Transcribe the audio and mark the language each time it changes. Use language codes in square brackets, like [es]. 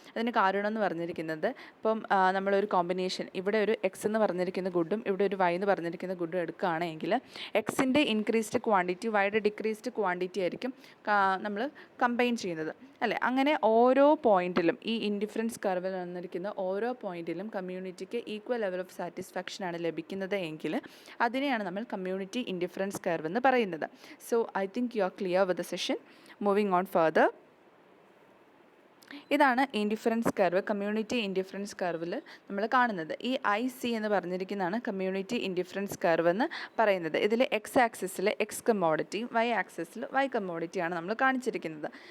[ml] അതിന് കാരണം എന്ന് പറഞ്ഞിരിക്കുന്നത് ഇപ്പം നമ്മളൊരു കോമ്പിനേഷൻ, ഇവിടെ ഒരു എക്സ് എന്ന് പറഞ്ഞിരിക്കുന്ന ഗുഡും ഇവിടെ ഒരു വൈ എന്ന് പറഞ്ഞിരിക്കുന്ന ഗുഡും എടുക്കുകയാണെങ്കിൽ എക്സിൻ്റെ ഇൻക്രീസ്ഡ് ക്വാണ്ടിറ്റി വൈയുടെ ഡിക്രീസ്ഡ് ക്വാണ്ടിറ്റി ആയിരിക്കും നമ്മൾ കമ്പൈൻ ചെയ്യുന്നത്, അല്ലേ? അങ്ങനെ ഓരോ പോയിന്റിലും ഈ ഇൻഡിഫറൻസ് കർവിൽ വന്നിരിക്കുന്ന ഓരോ പോയിന്റിലും കമ്മ്യൂണിറ്റിക്ക് ഈക്വൽ ലെവൽ ഓഫ് സാറ്റിസ്ഫാക്ഷൻ ആണ് ലഭിക്കുന്നത് എങ്കിൽ അതിനെയാണ് നമ്മൾ കമ്മ്യൂണിറ്റി ഇൻഡിഫറൻസ് കർവ് എന്ന് പറയുന്നത്. [en] So I think you are clear with the session. Moving on further, [ml] ഇതാണ് ഇൻഡിഫറൻസ് കർവ്. കമ്മ്യൂണിറ്റി ഇൻഡിഫറൻസ് കർവിൽ നമ്മൾ കാണുന്നത് ഈ IC എന്ന് പറഞ്ഞിരിക്കുന്നതാണ് കമ്മ്യൂണിറ്റി ഇൻഡിഫറൻസ് കർവ് എന്ന് പറയുന്നത്. ഇതിൽ എക്സ് ആക്സിസിൽ എക്സ് കമ്മോഡിറ്റിയും വൈ ആക്സിസിൽ വൈ കമ്മോഡിറ്റിയാണ് നമ്മൾ കാണിച്ചിരിക്കുന്നത്.